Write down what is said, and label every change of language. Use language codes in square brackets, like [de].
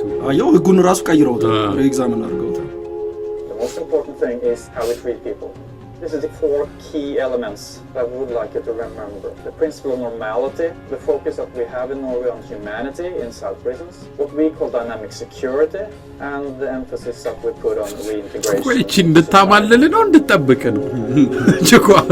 [am] አየው ህጉን ራሱ ቀይረውታል ሪኤግዛምን አድርገውታል [en] The most important thing is how we treat people. This is the 4 key elements that we would like you to remember. The principle of normality, the focus that we have in Norway on humanity inside prisons, what we call dynamic security, and the emphasis that we put on reintegration. [am] ቆይ እንድታማልል ነው እንድትጠብቅ ነው ጭቋ